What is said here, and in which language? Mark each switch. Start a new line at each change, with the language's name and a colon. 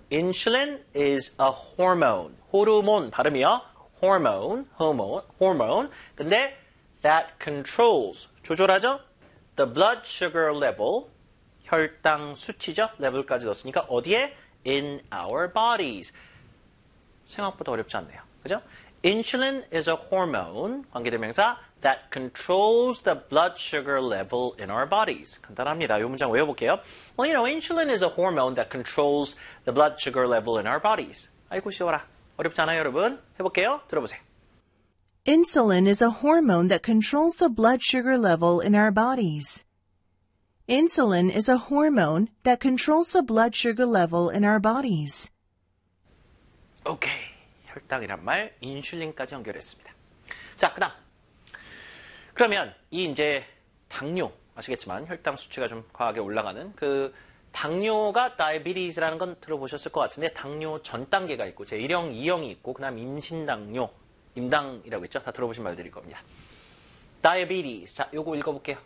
English: Insulin is a hormone.
Korean: 호르몬 발음이요.
English: Hormone, hormone, hormone.
Korean: 근데
English: that controls,
Korean: 조절하죠?
English: The blood sugar level,
Korean: 혈당 수치죠? level까지 넣었으니까 어디에?
English: In our bodies.
Korean: 생각보다 어렵지 않네요. 그죠?
English: Insulin is a hormone, 관계대명사, that controls the blood sugar level in our bodies.
Korean: 간단합니다. 이 문장 외워볼게요.
English: Well, you know, insulin is a hormone that controls the blood sugar level in our bodies.
Korean: 아이고, 쉬워라. 어렵지 않아요, 여러분? 해볼게요. 들어보세요.
English: Insulin is a hormone that controls the blood sugar level in our bodies. Insulin is a hormone that controls the blood sugar level in our bodies. Okay.
Korean: 혈당이란 말, 인슐린까지 연결했습니다. 자, 그 다음. 그러면, 이제, 당뇨. 아시겠지만, 혈당 수치가 좀 과하게 올라가는 그, 당뇨가 다이비티즈라는 건 들어보셨을 것 같은데, 당뇨 전 단계가 있고, 제1형, 2형이 있고, 그 다음 임신 당뇨, 임당이라고 했죠? 다 들어보신 말들일 겁니다. 다이비티즈. 자, 요거 읽어볼게요.